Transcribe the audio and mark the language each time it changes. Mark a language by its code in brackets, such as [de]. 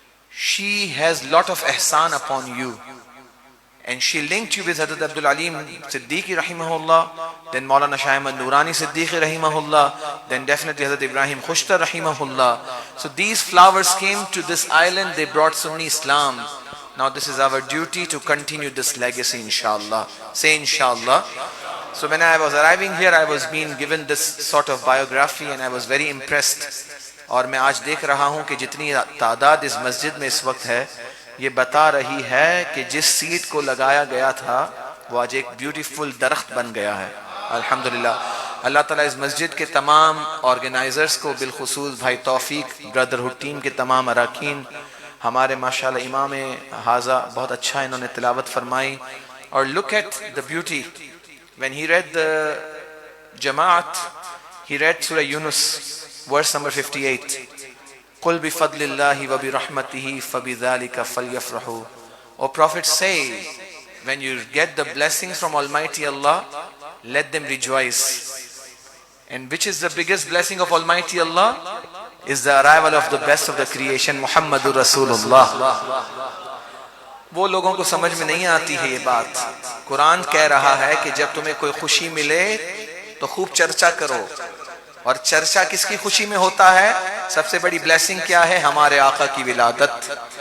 [en] She has lot of ihsan upon you, and she linked you with Hazrat Abdul Aleem Siddiqui rahimahullah, then Maulana Shah Ahmad Nurani Siddiqui rahimahullah, then definitely Hazrat Ibrahim Khushtar rahimahullah. So these flowers came to this island, they brought Sunni Islam. Now this is our duty to continue this legacy, inshallah. Say inshallah. So when I was arriving here, I was being given this sort of biography, and I was very impressed. [ur] اور میں آج دیکھ رہا ہوں کہ جتنی تعداد اس مسجد میں اس وقت ہے، یہ بتا رہی ہے کہ جس سیٹ کو لگایا گیا تھا وہ آج ایک بیوٹیفل درخت بن گیا ہے. الحمدللہ. اللہ تعالیٰ اس مسجد کے تمام آرگنائزرز کو، بالخصوص بھائی توفیق برادرہڈ ٹیم کے تمام اراکین، ہمارے ماشاءاللہ امام حاضہ بہت اچھا انہوں نے تلاوت فرمائی. [en] اور look at the beauty. When he read the Jamaat, he read Surah Yunus, verse number 58. [ar] قُلْ بِفَضْلِ اللَّهِ وَبِرَحْمَتِهِ فَبِذَلِكَ فَلْيَفْرَحُوا. [en] O Prophet, say, when you get the blessings from Almighty Allah, let them rejoice. And which is the biggest blessing of Almighty Allah? Is the arrival of the best of the creation, Muhammadur Rasulullah. [ur] وہ لوگوں کو سمجھ میں نہیں آتی ہے یہ بات. قرآن کہہ رہا ہے کہ جب تمہیں کوئی خوشی ملے تو خوب چرچا کرو. اور چرچا کس کی خوشی میں ہوتا ہے؟ سب سے بڑی بلیسنگ کیا ہے؟ ہمارے آقا کی ولادت.